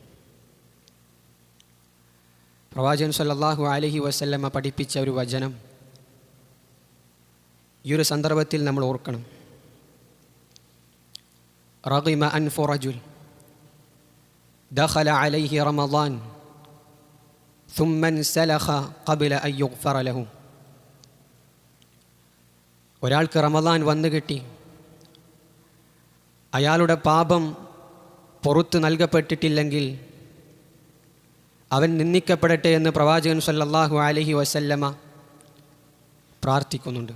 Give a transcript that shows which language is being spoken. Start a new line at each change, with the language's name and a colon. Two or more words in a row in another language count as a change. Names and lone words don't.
Malayalam: പ്രവാചകൻ
Arabic: صلى الله عليه وسلم
Malayalam: പഠിപ്പിച്ച ഒരു വചനം ഈ ഒരു സന്ദർഭത്തിൽ നമ്മൾ ഓർക്കണം.
Arabic: رغم أنف رجل دخل عليه رمضان ثم انسلخ قبل أن يغفر له.
Malayalam: ഒരാൾക്ക് റമദാൻ വന്നു കിട്ടി, അയാളുടെ പാപം പുറത്തു നൽകപ്പെട്ടിട്ടില്ലെങ്കിൽ അവൻ നിന്ദിക്കപ്പെടട്ടെ എന്ന് പ്രവാചകൻ
Arabic: صلى الله عليه وسلم
Malayalam: പ്രാർത്ഥിക്കുന്നുണ്ട്.